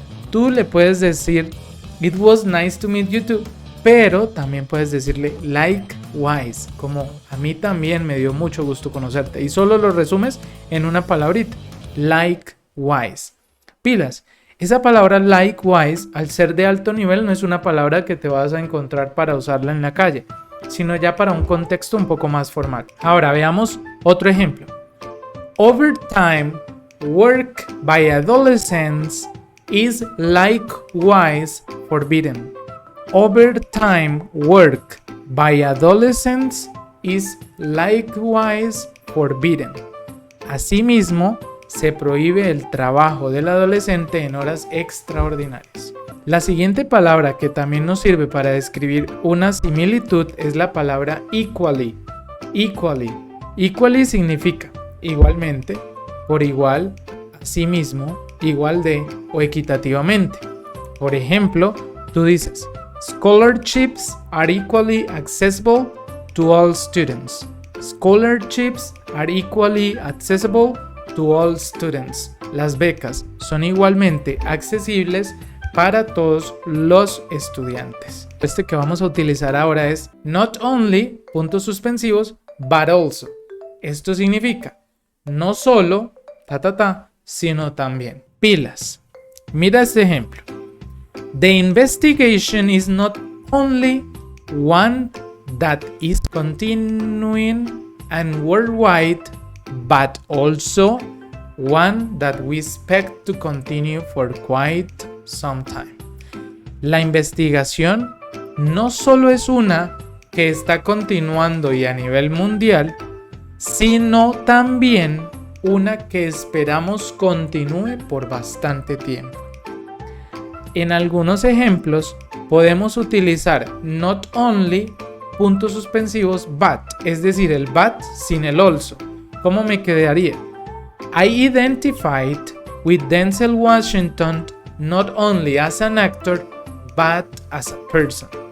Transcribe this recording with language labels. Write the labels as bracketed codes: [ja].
[es] Tú le puedes decir [en] it was nice to meet you too, [es] pero también puedes decirle likewise, como a mí también me dio mucho gusto conocerte, y solo lo resumes en una palabrita, likewise. Pilas. Esa palabra likewise, al ser de alto nivel, no es una palabra que te vas a encontrar para usarla en la calle, sino ya para un contexto un poco más formal. Ahora veamos otro ejemplo. [en] Overtime work by adolescents is likewise forbidden. Overtime work by adolescents is likewise forbidden. [es] Asimismo, se prohíbe el trabajo del adolescente en horas extraordinarias. La siguiente palabra que también nos sirve para describir una similitud es la palabra equally. Equally. Equally significa igualmente, por igual, asimismo, igual de o equitativamente. Por ejemplo, tú dices, [en] scholarships are equally accessible to all students. Scholarships are equally accessible to all students. [es] Las becas son igualmente accesibles para todos los estudiantes. Este que vamos a utilizar ahora es not only, puntos suspensivos, but also. Esto significa no solo, sino también. Pilas. Mira este ejemplo. [en] The investigation is not only one that is continuing and worldwide, but also one that we expect to continue for quite some time. [es] La investigación no solo es una que está continuando y a nivel mundial, sino también una que esperamos continúe por bastante tiempo. En algunos ejemplos podemos utilizar not only, puntos suspensivos, but, es decir, el but sin el also. ¿Cómo me quedaría? [en] I identified with Denzel Washington not only as an actor, but as a person.